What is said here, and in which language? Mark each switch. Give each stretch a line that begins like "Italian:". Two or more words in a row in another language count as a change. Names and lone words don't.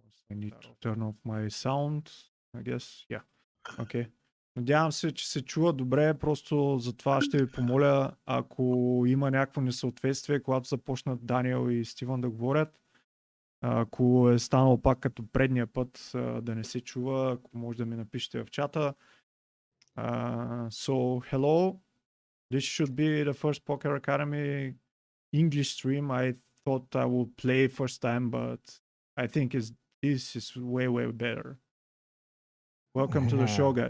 English: I need to turn off my sound, I guess. Yeah. Okay.
Bulgarian: Надявам се, че се чува добре, просто за това ще ви помоля, ако има някакво несъответствие, когато започнат Даниел и Стивън да говорят, ако е станало пак като предния път да не се чува, ако може да ми напишете в чата.
English: So, hello. This should be the first Poker Academy English stream. I thought I would play first time, but I think this is way, way better. Welcome to the show, guys.